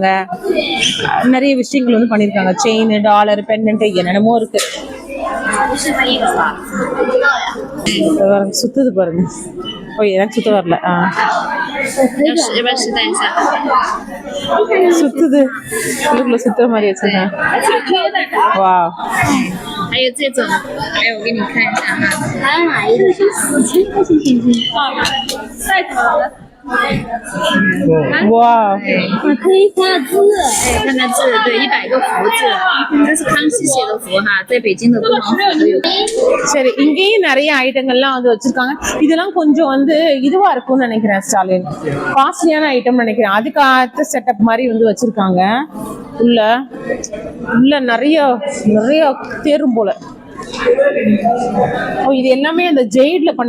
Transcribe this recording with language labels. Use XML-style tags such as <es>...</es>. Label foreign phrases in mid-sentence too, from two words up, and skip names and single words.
<ta>நிறைய விஷயங்கள் வந்து பண்ணிருக்காங்க. செயின், டாலர், பெண்டன்ட், என்னென்னமோ இருக்கு. சுத்துது பாருங்க. ஓ, எனக்கு சுத்த வரல. சுத்துது, உள்ளுக்குள்ள சுத்துற மாதிரி வச்சிருக்கேன். வா,</ta> <zh>还有这种，哎，我给你看一下哈，还有哪一个是4000块钱现金？带头的。哇，可以画字，哎，看看字，对，100个福字，这是康熙写的福哈，在北京的敦煌府都有。</zh> <ta>சரி, இங்கேயும் நிறைய ஐட்டங்கள்லாம் வந்து வச்சிருக்காங்க. இதெல்லாம் கொஞ்சம் வந்து இதுவா இருக்கும்னு நினைக்கிறேன் ஸ்டாலின்,</ta> <en>costlyஆன item</en> <ta>நினைக்கிறேன். அதுக்கு அடுத்த செட்டப் மாதிரி வந்து வச்சிருக்காங்க. உள்ள நிறைய தேரும் போல. ஓ, இது எல்லாமே அந்த ஜெய்ட்ல பண்ண.</ta>